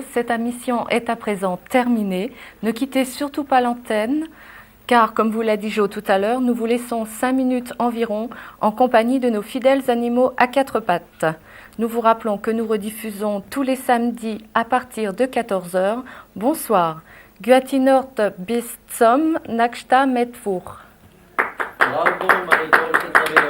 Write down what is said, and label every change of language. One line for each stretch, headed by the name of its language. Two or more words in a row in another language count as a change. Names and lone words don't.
French: Cette émission est à présent terminée. Ne quittez surtout pas l'antenne, car comme vous l'a dit Jo tout à l'heure, nous vous laissons 5 minutes environ en compagnie de nos fidèles animaux à 4 pattes. Nous vous rappelons que nous rediffusons tous les samedis à partir de 14h. Bonsoir.
German: Guatinort bis zum nächsten Mittwoch.
French: Bravo Marie-Paul.